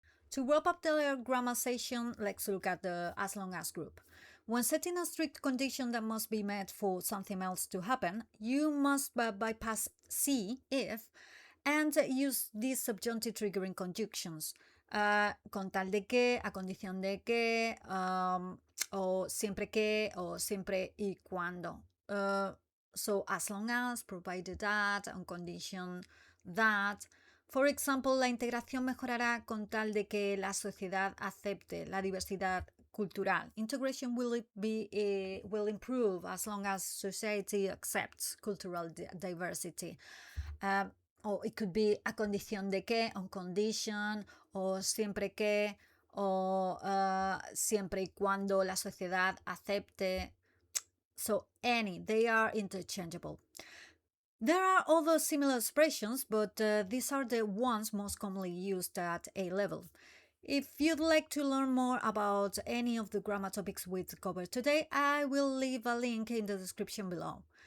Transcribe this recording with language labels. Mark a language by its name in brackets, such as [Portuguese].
[English] To wrap up the grammar session, let's look at the as long as group. When setting a strict condition that must be met for something else to happen, you must bypass see, if, and use these subjunctive triggering conjunctions. [Spanish] Con tal de que, a condición de que, o siempre y cuando. [English] So as long as, provided that, on condition that. For example, [Spanish] la integración mejorará con tal de que la sociedad acepte la diversidad cultural. [English] Integration will improve as long as society accepts cultural diversity. Or it could be [Spanish] a condición de que, [English] on condition, [Spanish] o siempre que, o siempre y cuando la sociedad acepte. [English] So any, they are interchangeable. There are other similar expressions, but these are the ones most commonly used at A-level. If you'd like to learn more about any of the grammar topics we've covered today, I will leave a link in the description below.